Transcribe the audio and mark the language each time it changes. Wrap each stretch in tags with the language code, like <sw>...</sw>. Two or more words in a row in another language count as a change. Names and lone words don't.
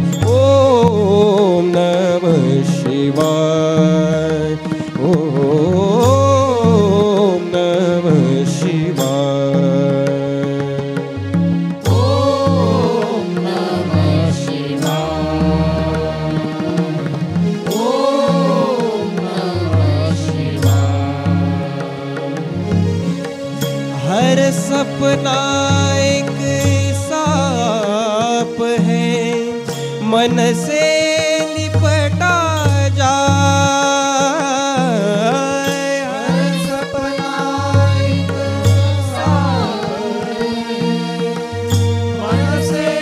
<sa>ओम नमः शिवाय, ओम नमः शिवाय, ओम नमः शिवाय, ओम नमः शिवाय।</sa> <hi>हर सपना एक साप है, मन से लिपटा जाए। हर सपना एक साप है, मन से</hi>